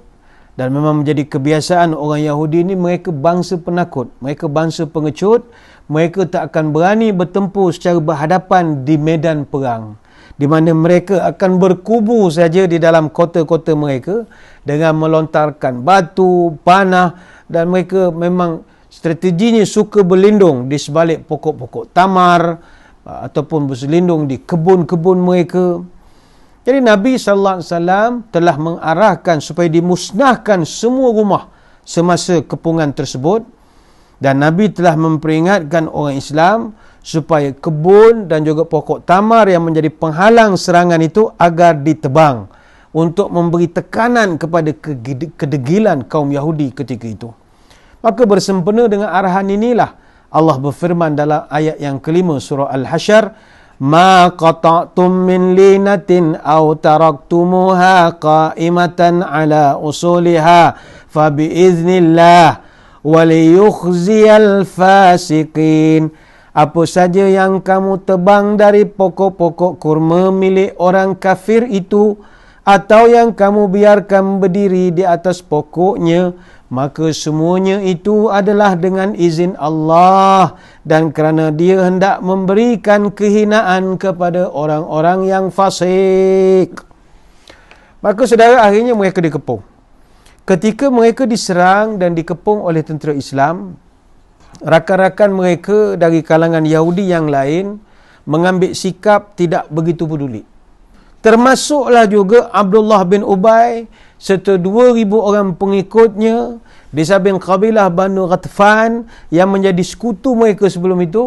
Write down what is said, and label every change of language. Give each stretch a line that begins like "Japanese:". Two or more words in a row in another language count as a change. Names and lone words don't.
Malay: Dan memang menjadi kebiasaan orang Yahudi ini, mereka bangsa penakut, mereka bangsa pengecut, mereka tak akan berani bertempur secara berhadapan di medan perang, di mana mereka akan berkubu saja di dalam kota-kota mereka dengan melontarkan batu, panah, dan mereka memang strateginya suka berlindung di sebalik pokok-pokok tamar ataupun berselindung di kebun-kebun mereka. Jadi Nabi SAW telah mengarahkan supaya dimusnahkan semua rumah semasa kepungan tersebut, dan Nabi telah memperingatkan orang Islam supaya kebun dan juga pokok tamar yang menjadi penghalang serangan itu agar ditebang untuk memberi tekanan kepada kedegilan kaum Yahudi ketika itu. Maka bersempena dengan arahan inilah Allah berfirman dalam ayat yang kelima surah Al-Hasyr,
Arabic: ما قطعتم من لينة أو تركتموها قائمة على أصولها فبإذن الله وليخزي الفاسقين.
Malay: Apa saja yang kamu tebang dari pokok-pokok kurma milik orang kafir itu, atau yang kamu biarkan berdiri di atas pokoknya, maka semuanya itu adalah dengan izin Allah dan kerana Dia hendak memberikan kehinaan kepada orang-orang yang fasik. Maka saudara, akhirnya mereka dikepung. Ketika mereka diserang dan dikepung oleh tentera Islam, rakan-rakan mereka dari kalangan Yahudi yang lain mengambil sikap tidak begitu peduli. Termasuklah juga Abdullah bin Ubay serta 2,000 orang pengikutnya di samping kabilah Banu Ghatfan yang menjadi sekutu mereka sebelum itu.